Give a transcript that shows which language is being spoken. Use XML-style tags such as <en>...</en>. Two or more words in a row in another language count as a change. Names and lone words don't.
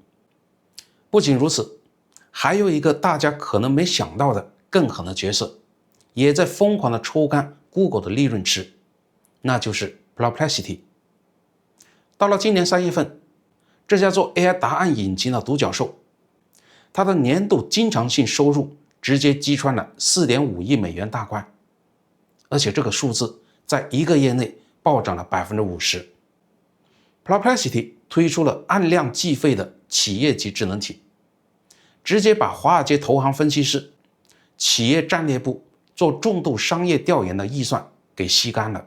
<zh>不僅如此，還有一個大家可能沒想到的更狠的角色，也在瘋狂的抽乾 Google 的利潤池，那就是 Perplexity。到了今年3月份，這家做 AI 答案引擎的獨角獸，它的年度經常性收入直接擊穿了 4.5 億美元大關，而且這個數字在1個月內暴漲了 50%。 Perplexity 推出了按量計費的企業級智能體，直接把華爾街投行分析師、企業戰略部做重度商業調研的預算給吸乾了。</zh>